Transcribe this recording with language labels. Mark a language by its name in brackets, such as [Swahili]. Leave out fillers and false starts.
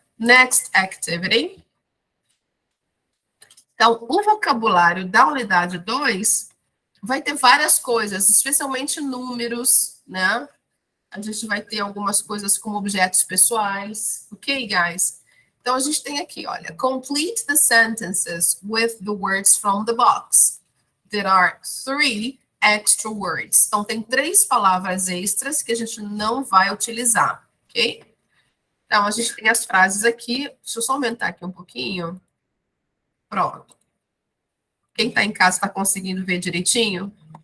[English] Next activity. [Portuguese] Então, o vocabulário da unidade 2 vai ter várias coisas, especialmente números, né? A gente vai ter algumas coisas como objetos pessoais. [English] Ok, guys? [Portuguese] Então, a gente tem aqui, olha. [English] Complete the sentences with the words from the box. There are 3 extra words. [Portuguese] Então, tem 3 palavras extras que a gente não vai utilizar, ok? Então, a gente tem as frases aqui. Deixa eu só aumentar aqui um pouquinho. Pronto. Quem está em casa está conseguindo ver direitinho?